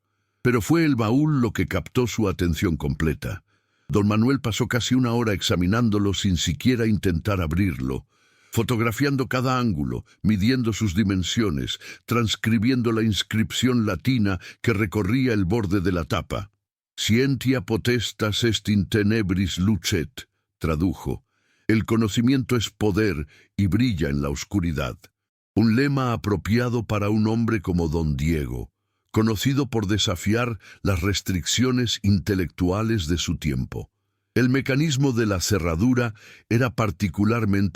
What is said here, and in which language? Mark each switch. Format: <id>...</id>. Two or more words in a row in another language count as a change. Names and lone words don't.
<es>Pero fue el baúl lo que captó su atención completa. Don Manuel pasó casi una hora examinándolo sin siquiera intentar abrirlo, fotografiando cada ángulo, midiendo sus dimensiones, transcribiendo la inscripción latina que recorría el borde de la tapa.</es> <la>«Scientia potestas est in tenebris lucet»,</la> <es>tradujo. «El conocimiento es poder y brilla en la oscuridad». Un lema apropiado para un hombre como don Diego, conocido por desafiar las restricciones intelectuales de su tiempo. El mecanismo de la cerradura era particularmente intrigante.</es>